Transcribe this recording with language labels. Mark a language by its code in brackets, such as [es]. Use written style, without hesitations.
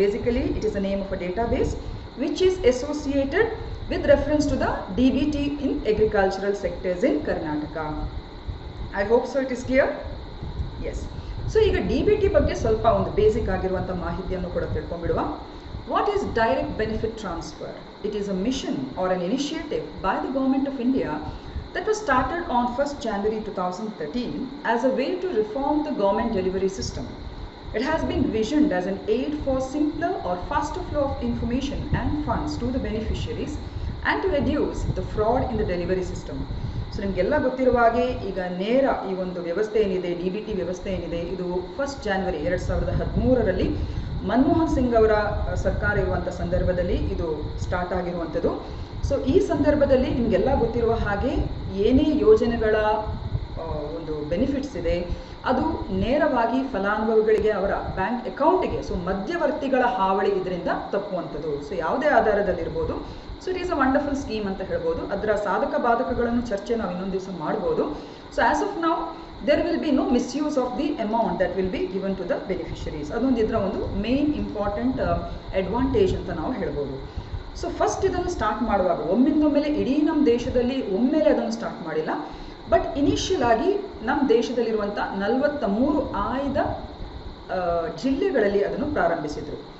[en] Basically it is a name of a database which is associated with reference to the DBT in agricultural sectors in Karnataka. I hope so it is clear. Yes. [kn] So ಈಗ DBT ಬಗ್ಗೆ ಸ್ವಲ್ಪ ಒಂದು basic ಆಗಿರುವಂಥ ಮಾಹಿತಿಯನ್ನು ಕೂಡ ತಿಳ್ಕೊಂಡ್ಬಿಡುವ. [en] What is direct benefit transfer? It is a mission or an initiative by the Government of India that was started on 1st January 2013 as a way to reform the government delivery system. It has been visioned as an aid for simpler or faster flow of information and funds to the beneficiaries and to reduce the fraud in the delivery system. [kn] So ನಿಮಗೆಲ್ಲ ಗೊತ್ತಿರುವ ಹಾಗೆ ಈಗ ನೇರ ಈ ಒಂದು ವ್ಯವಸ್ಥೆ ಏನಿದೆ, DBT ವ್ಯವಸ್ಥೆ ಏನಿದೆ, ಇದು 1st January 2013ರಲ್ಲಿ ಮನಮೋಹನ್ ಸಿಂಗ್ ಅವರ ಸರ್ಕಾರ ಇರುವಂಥ ಸಂದರ್ಭದಲ್ಲಿ ಇದು ಸ್ಟಾರ್ಟ್ ಆಗಿರುವಂಥದ್ದು. ಸೊ ಈ ಸಂದರ್ಭದಲ್ಲಿ ನಿಮಗೆಲ್ಲ ಗೊತ್ತಿರುವ ಹಾಗೆ ಏನೇ ಯೋಜನೆಗಳ ಒಂದು ಬೆನಿಫಿಟ್ಸ್ ಇದೆ ಅದು ನೇರವಾಗಿ ಫಲಾನುಭವಿಗಳಿಗೆ ಅವರ ಬ್ಯಾಂಕ್ ಅಕೌಂಟಿಗೆ, ಸೊ ಮಧ್ಯವರ್ತಿಗಳ ಹಾವಳಿ ಇದರಿಂದ ತಪ್ಪುವಂಥದ್ದು. ಸೊ ಯಾವುದೇ ಆಧಾರದಲ್ಲಿರ್ಬೋದು. So [en] it is a wonderful scheme [kn] ಅಂತ ಹೇಳ್ಬೋದು. ಅದರ ಸಾಧಕ ಬಾಧಕಗಳನ್ನು ಚರ್ಚೆ ನಾವು ಇನ್ನೊಂದು ದಿವಸ ಮಾಡ್ಬೋದು. [en] So as of now there will be no misuse of the amount that will be given to the beneficiaries. [kn] ಅದೊಂದು ಇದರ ಒಂದು ಮೇನ್ ಇಂಪಾರ್ಟೆಂಟ್ ಅಡ್ವಾಂಟೇಜ್ ಅಂತ ನಾವು ಹೇಳ್ಬೋದು. ಸೊ ಫಸ್ಟ್ ಇದನ್ನು ಸ್ಟಾರ್ಟ್ ಮಾಡುವಾಗ ಒಮ್ಮಿಂದೊಮ್ಮೆಲೆ ಇಡೀ ನಮ್ಮ ದೇಶದಲ್ಲಿ ಒಮ್ಮೆಲೆ ಅದನ್ನು ಸ್ಟಾರ್ಟ್ ಮಾಡಿಲ್ಲ. ಬಟ್ ಇನಿಷಿಯಲ್ ಆಗಿ ನಮ್ಮ ದೇಶದಲ್ಲಿರುವಂಥ 43 ಆಯ್ದ ಜಿಲ್ಲೆಗಳಲ್ಲಿ ಅದನ್ನು ಪ್ರಾರಂಭಿಸಿದರು.